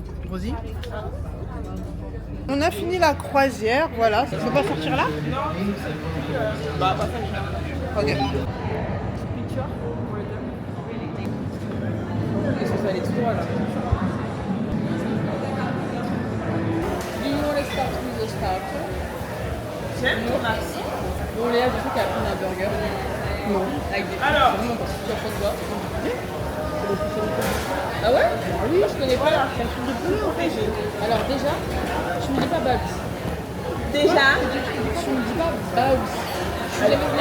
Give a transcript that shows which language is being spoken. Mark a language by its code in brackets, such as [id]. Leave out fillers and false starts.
[fr] Rosie? On a fini la croisière, voilà. Ça peut pas sortir là? Ok. Est-ce que ça va aller tout droit là? [en] Do you want to start with the starter? [fr] J'aime ton accent. Bon, Léa, du coup, qu'elle prend un burger. Non. Avec des Alors. tu en prends quoi? Ah ouais? Oui, je connais pas. C'est un truc de poulet en fait. Alors déjà, tu me dis pas Babs. Déjà, Tu me dis pas Babs. Je suis jamais venue